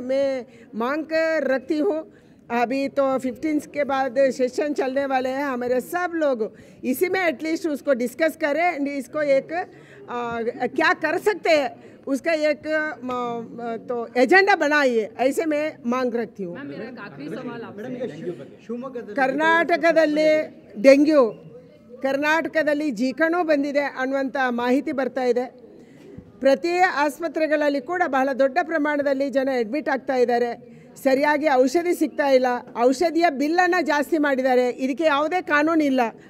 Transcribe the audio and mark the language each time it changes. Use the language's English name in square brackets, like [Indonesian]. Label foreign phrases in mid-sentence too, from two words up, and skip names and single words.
[Hindi] मैं मांग कर रखती हूँ, अभी तो 15 के बाद सेशन चलने वाले हैं, हमारे सब लोग इसी में एटलीस्ट उसको डिस्कस करें एंड इसको एक क्या कर सकते हैं उसका एक तो एजेंडा बनाइए, ऐसे मैं मांग रखती हूँ। [Kannada] कर्नाटकದಲ್ಲಿ ಡೆಂಗ್ಯೂ, ಕರ್ನಾಟಕದಲ್ಲಿ ಜೀಕಣೂ ಬಂದಿದೆ ಅನ್ನುವಂಥ ಮಾಹಿತಿ ಬರ್ತಾ ಇದೆ। ಪ್ರತಿ ಆಸ್ಪತ್ರೆಗಳಲ್ಲಿ ಕೂಡ ಬಹಳ ದೊಡ್ಡ ಪ್ರಮಾಣದಲ್ಲಿ ಜನ ಅಡ್ಮಿಟ್ ಆಗ್ತಾ ಇದ್ದಾರೆ, ಸರಿಯಾಗಿ ಔಷಧಿ ಸಿಗ್ತಾ ಇಲ್ಲ, ಔಷಧಿಯ ಬಿಲ್ಲನ್ನು ಜಾಸ್ತಿ ಮಾಡಿದ್ದಾರೆ, ಇದಕ್ಕೆ ಯಾವುದೇ ಕಾನೂನು ಇಲ್ಲ।